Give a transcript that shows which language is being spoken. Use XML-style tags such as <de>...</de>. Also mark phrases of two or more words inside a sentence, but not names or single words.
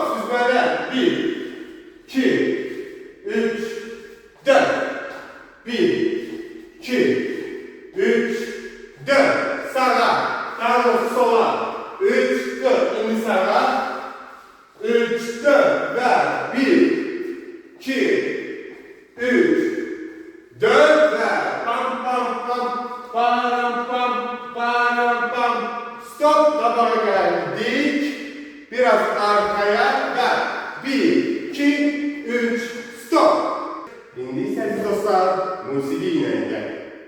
<tr>Süzmeler 1, 2, 3, 4, 1, 2, 3, 4. Sağa, daha sola, 3, 4. İndi sağa, 3, 4 ve 1, 2, 3, 4 ve pam pam pam, pam pam, pam pam. Stop, tabağa geldik. Biraz arkaya ve 1, 2, 3, stop. Şimdi sevgili dostlar, musiki yine gel.</tr>